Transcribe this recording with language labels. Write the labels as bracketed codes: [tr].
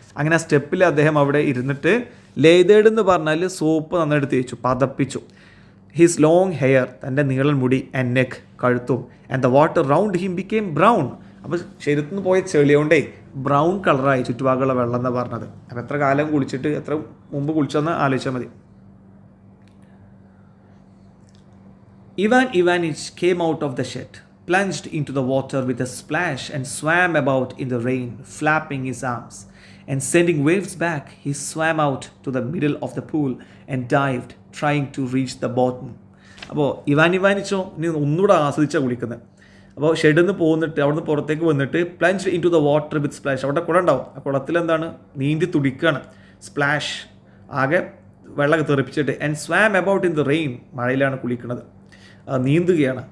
[ml] അങ്ങനെ ആ സ്റ്റെപ്പിൽ അദ്ദേഹം അവിടെ ഇരുന്നിട്ട്, ലേതേർഡ് എന്ന് പറഞ്ഞാൽ സോപ്പ് നന്നായിട്ട് തേച്ചു, പതപ്പിച്ചു. [en] his long hair, [ml] തൻ്റെ നീളൻ മുടി, [en] and neck, [ml] കഴുത്തും, [en] And the water round him became brown. [ml] അപ്പോൾ ശരീരത്തിൽ നിന്ന് പോയ ചെളിയോണ്ടേ ബ്രൗൺ കളറായി ചുറ്റുഭാഗമുള്ള വെള്ളം എന്നാണ് പറഞ്ഞത്. അപ്പോൾ എത്ര കാലം കുളിച്ചിട്ട്, എത്ര മുമ്പ് കുളിച്ചെന്ന് ആലോചിച്ചാൽ മതി. [en] Ivanich came out of the shed, plunged into the water with a splash, and swam about in the rain, flapping his arms and sending waves back. He swam out to the middle of the pool and dived, trying to reach the bottom. [ml] അപ്പോൾ ഇവാനിച്ചോ ഇനി ഒന്നുകൂടെ ആസ്വദിച്ചാണ് കുളിക്കുന്നത്. അപ്പോൾ ഷെഡിൽ നിന്ന് പോന്നിട്ട് അവിടെ നിന്ന് പുറത്തേക്ക് വന്നിട്ട് [en] Plunge into the water with splash. [ml] അവിടെ കുളം ഉണ്ടാവും, ആ കുളത്തിൽ എന്താണ് നീന്തി തുടിക്കുകയാണ്. സ്പ്ലാഷ്, ആകെ വെള്ളം തെറിപ്പിച്ചിട്ട്. [en] and swam about in the rain, [ml] മഴയിലാണ് കുളിക്കുന്നത്, നീന്തുകയാണ്.